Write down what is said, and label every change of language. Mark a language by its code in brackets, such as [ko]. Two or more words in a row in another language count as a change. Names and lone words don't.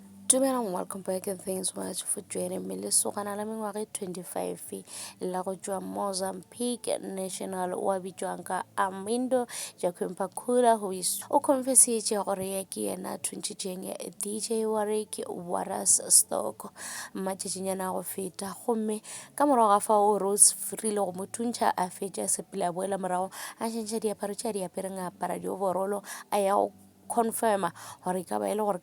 [nso] Dumelang, [en] welcome back and thanks so much for joining me. [nso] Lesogana la mengwaga 25 la go tšwa Mozambique National wa bitšwang ka Armindo Jacqueline [en] who is [nso] o confessitše gore ya ke yena thuntšitšeng ya DJ Warwick Waras Stock matšatšinyana go feta gomme ka morago ga fao Rose Freele go mo thuntša a fetša sepele a boela morago a tšhentšha diaparo tša di apereng a apara di overall a ya go confirma gore ka ba e le gore